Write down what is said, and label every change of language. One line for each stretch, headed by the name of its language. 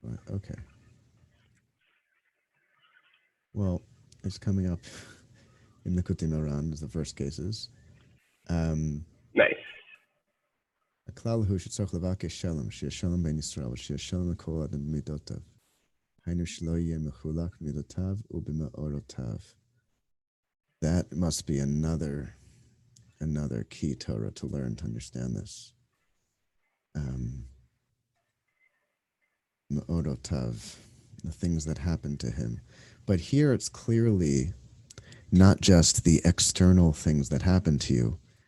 English: Okay. Well, it's coming up in Likutei Moharan as the first cases. Nice.
Hebrew: הכלל הוא שצריך לבקש שלום, שיהיה שלום בין ישראל, ושיהיה שלום לכל אדם במידותיו. היינו שלא יהיה מחולק במידותיו ובמאורותיו.
English: That must be another key Torah to learn to understand this. Me'orotav, the things that happen to him. But here it's clearly not just the external things that happen to you.